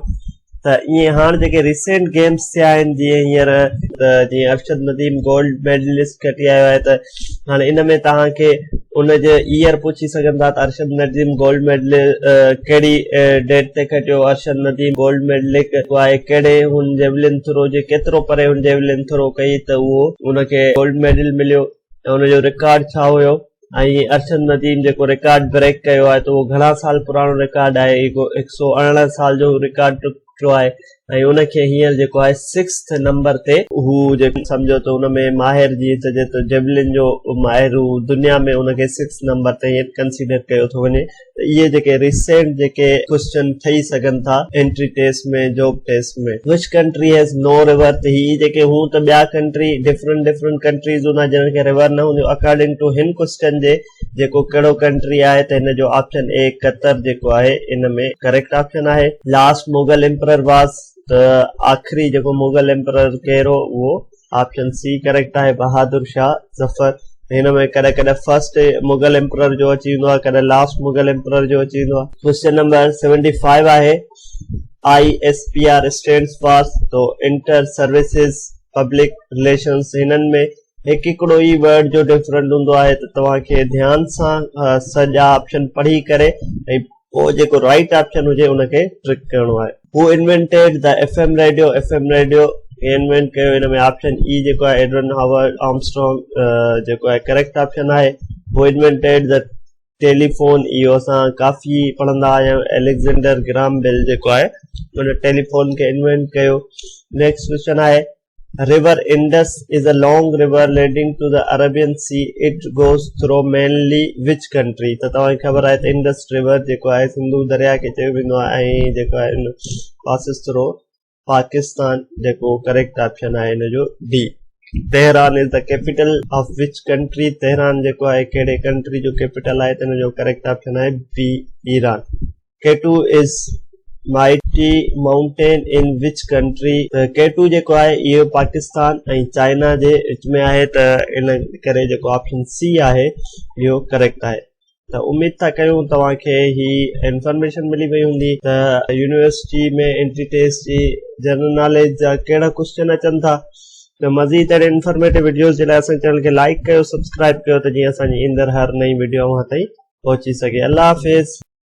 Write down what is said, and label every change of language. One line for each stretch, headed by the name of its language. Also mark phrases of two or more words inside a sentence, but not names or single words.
Sindhi: त ईअं हाणे जेके
English: recent games
Sindhi: थिया आहिनि, जीअं हींअर जीअं अरशद नदीम
English: gold medalist
Sindhi: खटी आयो आहे, त हाणे इन में तव्हांखे उनजे ईयर पुछी सघनि था त अरशद नदीम
English: gold medal
Sindhi: कहिड़ी डेट ते खटियो, अरशद नदीम
English: gold medalist
Sindhi: आहे कहिड़े हुन
English: javelin throw
Sindhi: जे केतिरो परे हुन
English: javelin throw
Sindhi: कई त उहो उनखे
English: gold medal
Sindhi: मिलियो, ऐं उनजो रिकॉर्ड छा हुयो। ऐं अरशद नदीम जेको
English: record break
Sindhi: कयो आहे त उहो घणा साल पुराणो रिकॉर्ड आहे, 118 साल जो रिकॉर्ड जो आहे। ऐं उनखे हींअर जेको आहे 6th नंबर ते हू जेको सम्झो त हुनमें माहिर जी चइजे त जेवलिन जो माहिर हू दुनिया में उनखे 6th नंबर ते हींअर कंसीडर कयो थो वञे। त इहे जेके रिसेंट जेके क्वेश्चन ठही सघनि था
English: entry test
Sindhi: में,
English: job test
Sindhi: में।
English: which country has no river.
Sindhi: त ही जेके हू त ॿिया कंट्री
English: different countries
Sindhi: हूंदा जिन खे रिवर न हूंदो,
English: according to
Sindhi: हिन क्वेश्चन जे जेको कहिड़ो कंट्री आहे, त हिन जो
English: option A
Sindhi: कतर जेको आहे इन में
English: correct option
Sindhi: आहे।
English: last Mughal emperor was
Sindhi: त आखिरी जेको
English: Mughal emperor
Sindhi: केरो वो
English: option C correct
Sindhi: आहे, बहादुर शाह जफर। हिन में कॾहिं कॾहिं
English: first Mughal emperor
Sindhi: जो अची वेंदो आहे, कॾहिं
English: last Mughal emperor
Sindhi: जो अची वेंदो आहे।
English: question number
Sindhi: 75 आहे,
English: ISPR stands for तो Inter Services Public Relations.
Sindhi: हिननि में हिकिड़ो ई वर्ड जो डिफरेंट हूंदो आहे, त तव्हांखे ध्यान सां सॼा ऑप्शन पढ़ी करे ऐं पोइ जेको
English: right option
Sindhi: हुजे उनखे ट्रिक करणो आहे।
English: who invented the FM radio, FM radio invent कयो।
Sindhi: हिन में
English: option E
Sindhi: जेको आहे एडविन हॉवर्ड आर्मस्ट्रॉन्ग जेको आहे
English: correct option
Sindhi: आहे।
English: who invented the telephone,
Sindhi: इहो असां काफ़ी पढ़ंदा आहियूं। एलेक्जेंडर ग्राम बेल जेको आहे उन टेलीफोन खे इन्वेंट कयो।
English: next question
Sindhi: आहे,
English: River Indus is a long river leading to the Arabian Sea, it goes through mainly which country.
Sindhi: त तव्हांखे ख़बर आहे त
English: Indus River
Sindhi: जेको आहे सिंधु दरिया खे चयो वेंदो आहे ऐं जेको आहे
English: passes through Pakistan,
Sindhi: जेको
English: correct option
Sindhi: आहे हिन जो डी।
English: Tehran is the capital of which country,
Sindhi: तेहरान जेको आहे कहिड़े कंट्री जो कैपिटल आहे, त हिन जो
English: correct option
Sindhi: आहे बी, ईरान।
English: K2 is mighty mountain in which country,
Sindhi: त K2 जेको आहे इहो पाकिस्तान ऐं चाइना जे विच में आहे, त इन करे जेको
English: option C
Sindhi: आहे इहो करेक्ट आहे। त उम्मीद था कयूं तव्हांखे ही इंफॉर्मेशन मिली वई हूंदी त यूनिवर्सिटी में
English: entry test
Sindhi: जी
English: general knowledge
Sindhi: जा कहिड़ा क्वेश्चन अचनि था। त मज़ीद अहिड़े
English: informative videos
Sindhi: जे लाइ असांजे चैनल खे लाइक कयो, सब्सक्राइब कयो, त जीअं असांजी ईंदड़ हर नई वीडियो वहां ताईं पहुची सघे। अल्लाह हाफ़िज़।